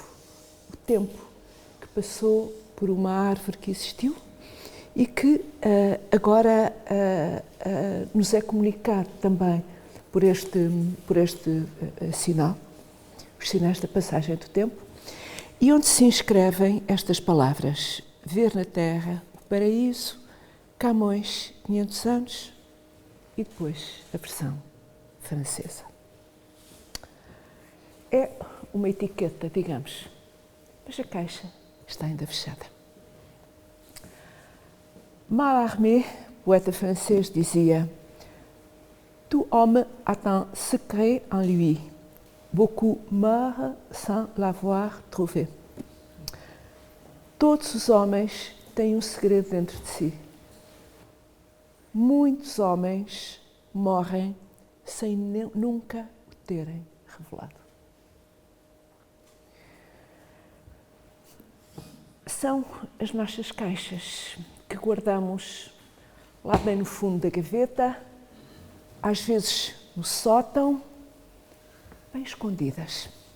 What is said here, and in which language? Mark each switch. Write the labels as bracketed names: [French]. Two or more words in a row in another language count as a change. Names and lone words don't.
[Portuguese] O tempo que passou por uma árvore que existiu e que agora nos é comunicado também por este sinal, os sinais da passagem do tempo, e onde se inscrevem estas palavras: ver na terra, o paraíso, Camões, 500 anos, e depois a versão francesa. É uma etiqueta, digamos, mas a caixa está ainda fechada. Mallarmé, poeta francês, dizia: [French] tout homme a un secret en lui. Beaucoup meurent sans l'avoir trouvé. [Portuguese] Todos os homens têm um segredo dentro de si. Muitos homens morrem sem nunca o terem revelado. São as nossas caixas que guardamos lá bem no fundo da gaveta, às vezes no sótão, bem escondidas.